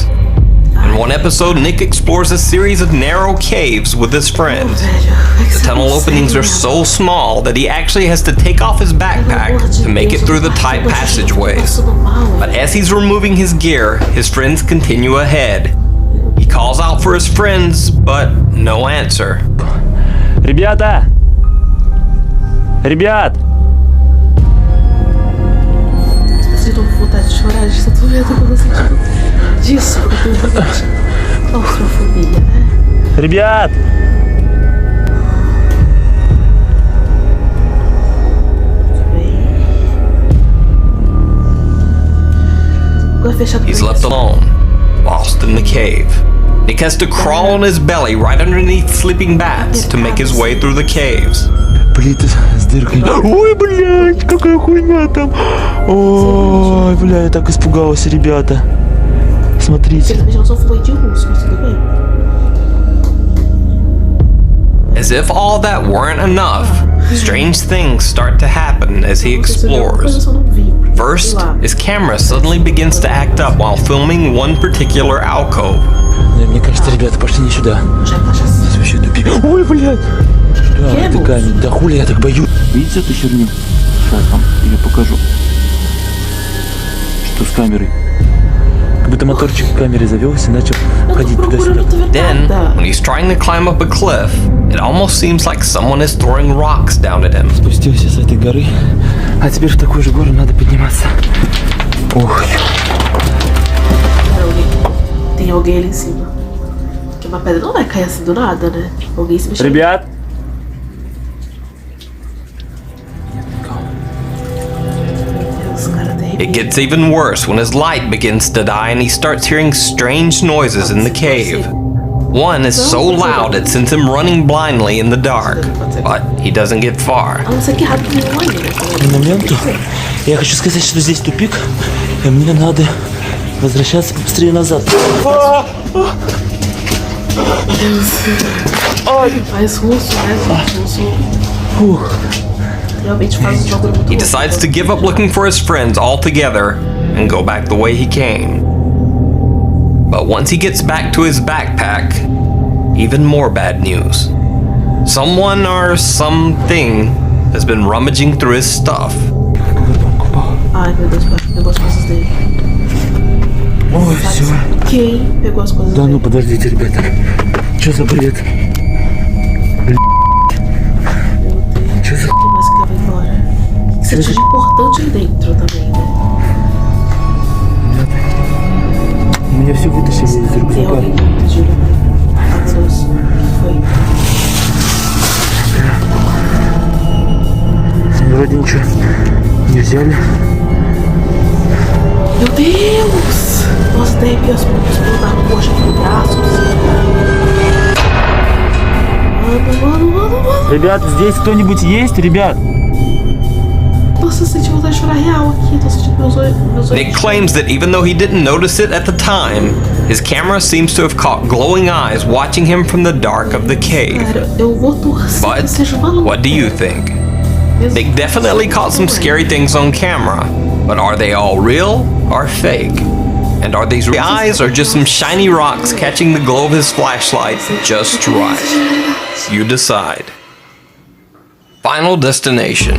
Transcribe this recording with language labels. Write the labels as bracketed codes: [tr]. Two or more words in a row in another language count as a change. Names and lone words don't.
[en] In one episode, Nick explores a series of narrow caves with his friends. The tunnel openings are so small that he actually has to take off his backpack to make it through the tight passageways. But as he's removing his gear, his friends continue ahead. He calls out for his friends, but no answer. [ru] Ребята! Ребят! [pt] Tô com vontade de chorar, eu tô vendo que eu tô sentindo disso, porque eu tenho claustrofobia, né? [ru] Ребят! [en] He's left alone, lost in the cave. Nick has to crawl on his belly right underneath sleeping bats to make his way through the caves. [ru] Плиты с дыркой. Ой, блядь, какая хуйня там. Ой, бля, я так испугался, ребята. Смотрите. [en] As if all that weren't enough, strange things start to happen as he explores. First, his camera suddenly begins to act up while filming one particular alcove. [ru] Мне кажется, ребята, пошли не сюда. Здесь вообще тупик. Ой, блядь. Да, это камень. Да хули я так боюсь. Видите эту херню? Сейчас вам я покажу. Что с камерой? Как будто моторчик камеры завелся и начал ходить туда-сюда. [en] Then, when he's trying to climb up a cliff, it almost seems like someone is throwing rocks down at him. [ru] Спустился с этой горы, а теперь в такую же гору надо подниматься. Ох. [pt] Tem alguém ali em cima. Porque uma pedra não vai cair assim do nada, né? Alguém se mexeu. [ru] Ребят! [en] It gets even worse when his light begins to die and he starts hearing strange noises in the cave. One is so loud it sends him running blindly in the dark, but he doesn't get far. [ru] К моменту я хочу сказать, что здесь тупик, и мне надо возвращаться быстрее назад. [pt] Faz russo, né? Russo. [en] He decides to give up looking for his friends altogether and go back the way he came. But once he gets back to his backpack, even more bad news. Someone or something has been rummaging through his stuff. [pt] Ai, meu Deus, pegou as coisas dele. [ru] Ой, все. [pt] Quem pegou as coisas [ru] Да [pt] dele? [ru] ну подождите, ребята. Что за бред? [pt] Meu Deus, o que mais que leva embora? Você tinha de importante aí dentro também, né? [ru] Меня все вытащили из [pt] Tem [ru] рюкзака. [pt] alguém, Júlia? Ah, meu Deus, o que foi? [ru] Вроде ничего не взяли. [pt] Meu Deus! Nossa, tem aqui os pelos da coxa, aqui no braço. Mano. [ru] Ребят, здесь кто-нибудь есть, ребят? [pt] Nossa, eu senti vontade de chorar real aqui. Tô sentindo meus olhos. [en] Nick claims that even though he didn't notice it at the time, his camera seems to have caught glowing eyes watching him from the dark of the cave. [pt] Cara, eu vou torcer que seja uma luz. [en] What do you think? Nick definitely caught some scary things on camera, but are they all real or fake? And are these real eyes or just some shiny rocks catching the glow of his flashlight just right? You decide. Final destination.